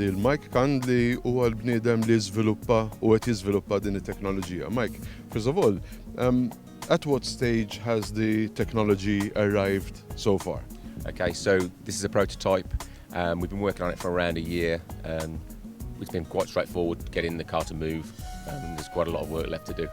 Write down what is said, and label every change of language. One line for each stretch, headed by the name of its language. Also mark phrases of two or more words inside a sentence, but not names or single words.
Maltese: l-Mike Khan li huwa l-bniedem li żviluppa u qed jiżviluppa din it-teknoloġija.
English: Mike, first of all, at what stage has the technology arrived so far? Okay, so this is a prototype. We've been working on it for around a year. It's been quite straightforward getting the car to move. There's quite a lot of work left to do.